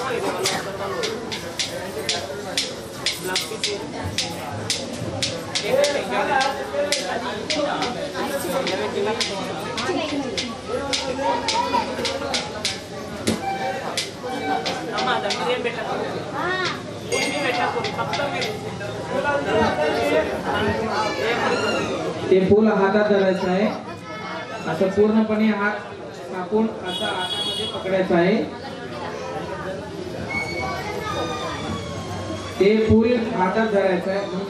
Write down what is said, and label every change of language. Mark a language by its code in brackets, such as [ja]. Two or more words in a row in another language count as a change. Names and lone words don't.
[te] అమ్మా దాని మీద ఏం పెట్టకూడదు ఏమీ పెట్టకూడదు ఫक्त మీరు [mr] ते फूल हातात धरायचं आहे। असं पूर्णपणे हात कापून असं हातामध्ये पकडायचं आहे। ते फूल हातात धरायचं आहे।